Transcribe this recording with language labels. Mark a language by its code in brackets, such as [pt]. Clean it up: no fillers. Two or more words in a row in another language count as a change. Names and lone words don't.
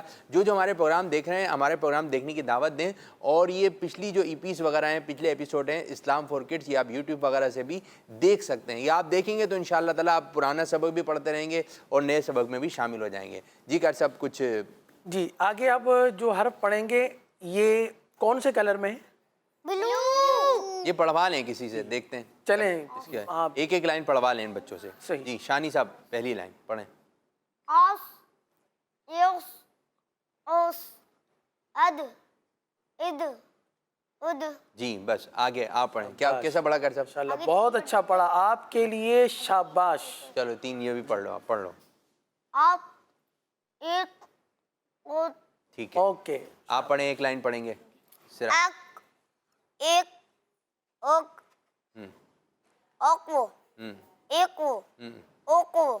[ur] جو ہمارے پروگرام دیکھ رہے ہیں ہمارے پروگرام دیکھنے کی دعوت دیں، اور یہ پچھلی جو ای پیز وغیرہ ہیں، پچھلے ایپیسوڈ ہیں اسلام فور کڈس، یہ آپ یوٹیوب وغیرہ سے بھی دیکھ سکتے ہیں، یا آپ دیکھیں گے تو انشاءاللہ تعالیٰ آپ پرانا سبق بھی پڑھتے رہیں گے اور نئے سبق میں بھی شامل ہو جائیں گے۔ جی قاری صاحب کچھ؟ جی آگے اب جو حرف پڑھیں گے یہ کون سے کلر میں ہے؟ بلو۔ یہ پڑھوا لیں کسی سے، دیکھتے ہیں چلیں اس کے آپ ایک ایک لائن پڑھوا لیں ان بچوں سے۔ صحیح۔ جی شانی صاحب پہلی لائن پڑھیں۔ آس، یوس، اوس، اد، اد، اد۔ جی بس آگے آپ پڑھیں۔ کیا کیسا پڑھا کر صاحب؟ ماشاءاللہ بہت اچھا پڑھا، آپ کے لیے شاباش۔ چلو 3 یہ بھی پڑھ لو، آپ پڑھ لو۔ آپ، ایک، او، ٹھیک ہے، اوکے، آپ پڑھیں، ایک لائن پڑھیں گے صرف۔ اک، ایک، اوک، اوکو، ایکو، اوکو۔